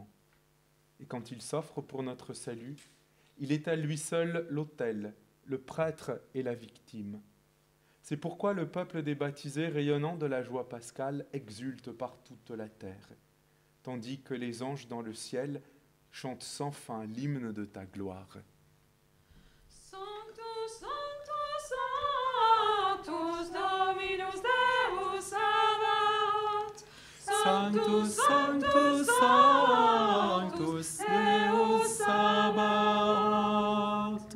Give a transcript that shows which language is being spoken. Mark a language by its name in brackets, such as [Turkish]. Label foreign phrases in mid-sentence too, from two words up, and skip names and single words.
[French] Et quand il s'offre pour notre salut, il est à lui seul l'autel, le prêtre et la victime. C'est pourquoi le peuple des baptisés, rayonnant de la joie pascale, exulte par toute la terre, tandis que les anges dans le ciel chante sans fin l'hymne de ta gloire. [Latin] Sanctus, Sanctus, Sanctus, Dominus Deus Sabaoth. Sanctus, Sanctus, Sanctus, Deus Sabaoth.